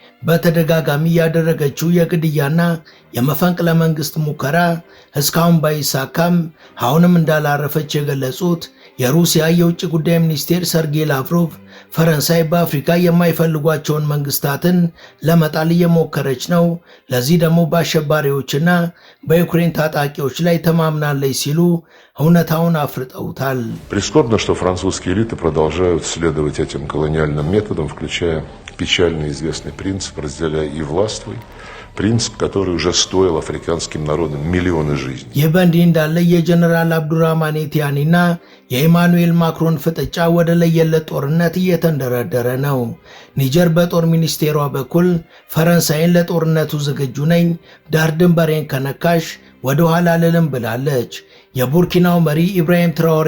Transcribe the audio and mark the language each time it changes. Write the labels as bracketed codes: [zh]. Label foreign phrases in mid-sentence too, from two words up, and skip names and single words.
[am] በተደጋጋሚ ያደረገችው የግድያና የመፈንቅለ መንግስት ሙከራ እስካሁን ባይሳካም አሁንም እንዳላረፈች የገለጹት የሩሲያ የውጭ ጉዳይ ሚኒስቴር ሰርጌይ ላቭሮቭ ፈረንሳይ በአፍሪካ የማይፈልጓቸውን መንግስታትን ለመጣል እየሞከረች ነው፣ ለዚህ ደግሞ በአሸባሪዎችና በዩክሬን ታጣቂዎች ላይ ተማምናለች ሲሉ እውነታውን አፍርጠውታል። [ru] Прискорбно, что французские элиты продолжают следовать этим колониальным методам, включая печально известный принцип «разделяй и властвуй», принцип, который уже стоил африканским народам миллионы жизней. [am] ይህ በእንዲህ እንዳለ የጀነራል አብዱራህማኔ ቲያኒና የኢማኑኤል ማክሮን ፍጥጫ ወደ ለየለት ጦርነት እየተንደረደረ ነው። ኒጀር በጦር ሚኒስቴሯ በኩል ፈረንሳይን ለጦርነቱ ዝግጁ ነኝ፣ ዳር ድንበሬን ከነካሽ ወደ ኋላ ልልም ብላለች። የቡርኪናው መሪ ኢብራሂም ትራኦሬ